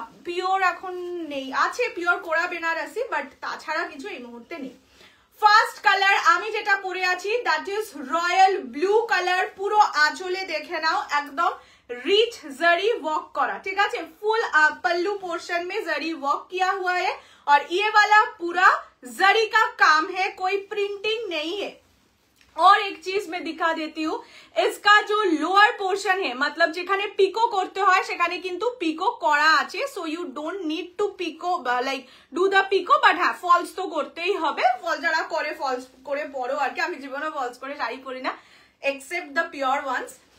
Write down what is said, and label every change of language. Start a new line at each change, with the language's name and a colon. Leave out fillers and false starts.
Bangla: Pure এখন নেই, আছে পিওর কোরা বেনারসি, বাট তাছাড়া কিছু এই মুহূর্তে নেই। ফার্স্ট কালার আমি যেটা পরে আছি
English: That is royal blue colour.
Bangla: পুরো আঁচলে দেখে নাও একদম
Hindi: रिच जरी वर्क करा, ठीक है, फुल पल्लू पोर्शन में जरी वर्क किया हुआ है, और ये वाला पूरा जरी का काम है, कोई प्रिंटिंग नहीं है। और एक चीज मैं दिखा देती हूँ, इसका जो लोअर पोर्शन है, मतलब
Bangla: যেখানে পিকো করতে হয় সেখানে কিন্তু পিকো করা আছে,
English: so you don't need to picot like do the picot,
Bangla: but হ্যাঁ ফলস তো করতেই হবে। ফল যারা করে ফলস করে পরো আর কি, আমি জীবনে ফলস করে শাড়ি পরি না
English: Except the pure ones.